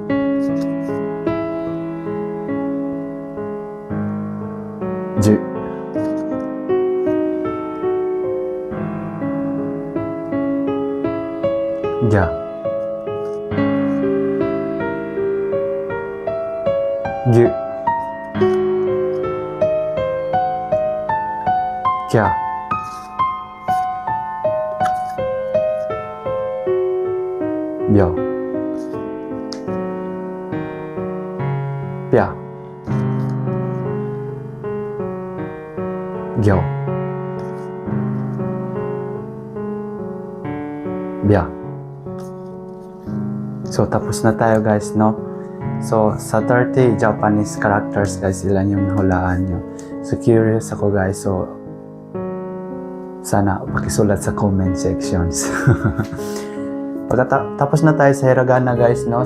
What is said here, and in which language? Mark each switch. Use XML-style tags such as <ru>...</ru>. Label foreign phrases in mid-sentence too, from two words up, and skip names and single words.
<ko>즈, 갸, 규, 갸, 며, 뼈, 겨, 벼.</ko> <tl>So, tapos na tayo guys, no? So, sa 30</tl> <en>Japanese characters</en> <tl>guys, ilan yung nahulaan nyo? So, curious ako guys. So, sana pakisulat sa</tl> <en>comment sections.</en> <tl>Tapos na tayo sa hiragana guys, no?</tl>